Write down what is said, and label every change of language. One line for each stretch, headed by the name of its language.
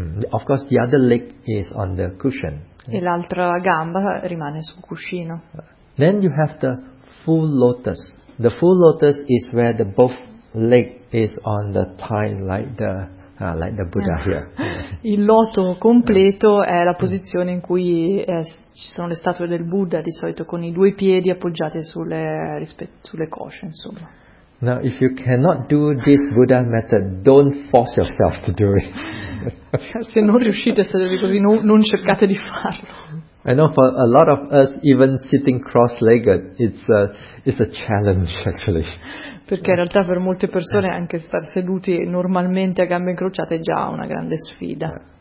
English: Of course the other leg is on the cushion.
Italian: E l'altra gamba rimane sul cuscino.
English: Then you have the full lotus. The full lotus is where the both leg is on the thigh like the Buddha here.
Italian: Il loto completo è la posizione in cui ci sono le statue del Buddha, di solito con i due piedi appoggiati sulle cosce, insomma.
English: Now, if you cannot do this Buddha method, don't force yourself to do it.
Italian: Se non riuscite a sedervi così, non cercate di farlo.
English: I know for a lot of us, even sitting cross-legged, it's a challenge actually.
Italian: Perché in realtà per molte persone anche star seduti normalmente a gambe incrociate è già una grande sfida.